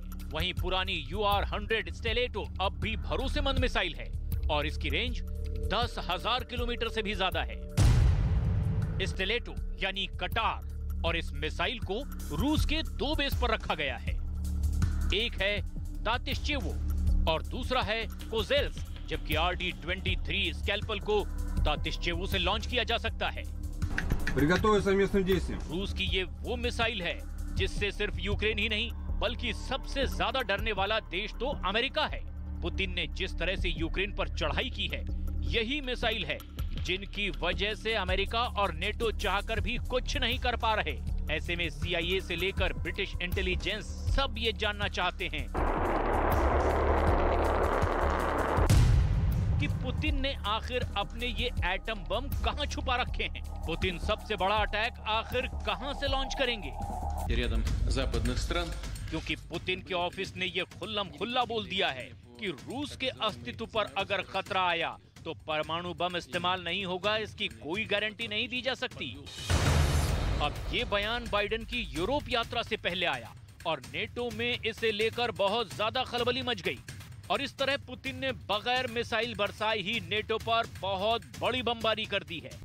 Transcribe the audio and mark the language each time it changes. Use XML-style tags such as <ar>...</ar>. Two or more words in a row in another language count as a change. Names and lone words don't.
<hi>वहीं पुरानी UR-100 स्टेलेटो अब भी भरोसेमंद मिसाइल है और इसकी रेंज 10000 किलोमीटर से भी ज्यादा है। स्टेलेटो यानी कटार और इस मिसाइल को रूस के 2 बेस पर रखा गया है। एक है तातिश्चेवो और दूसरा है कोजेल्स, जबकि RD-23 स्कैल्पल को तातिश्चेवो से लॉन्च किया जा सकता है।</hi> <ru>Приготовиться к совместным действиям.</ru> <hi>रूस की ये वो मिसाइल है जिससे सिर्फ यूक्रेन ही नहीं बल्कि सबसे ज्यादा डरने वाला देश तो अमेरिका है। पुतिन ने जिस तरह से यूक्रेन पर चढ़ाई की है, यही मिसाइल है जिनकी वजह से अमेरिका और नेटो चाहकर भी कुछ नहीं कर पा रहे। ऐसे में CIA से लेकर</hi> <en>British intelligence</en> <hi>सब ये जानना चाहते हैं कि पुतिन ने आखिर अपने ये एटम बम कहां छुपा रखे हैं। पुतिन सबसे बड़ा अटैक आखिर कहां से लॉन्च करेंगे?</hi> <ru>рядом западных стран.</ru> <hi>क्योंकि पुतिन के ऑफिस ने ये खुल्लम खुल्ला बोल दिया है कि रूस के अस्तित्व पर अगर खतरा आया तो परमाणु बम इस्तेमाल नहीं होगा, इसकी कोई गारंटी नहीं दी जा सकती। अब ये बयान बाइडेन की यूरोप यात्रा से पहले आया और नेटो में इसे लेकर बहुत ज्यादा खलबली मच गई और इस तरह पुतिन ने बगैर मिसाइल बरसाए ही नेटो पर बहुत बड़ी बमबारी कर दी है।</hi>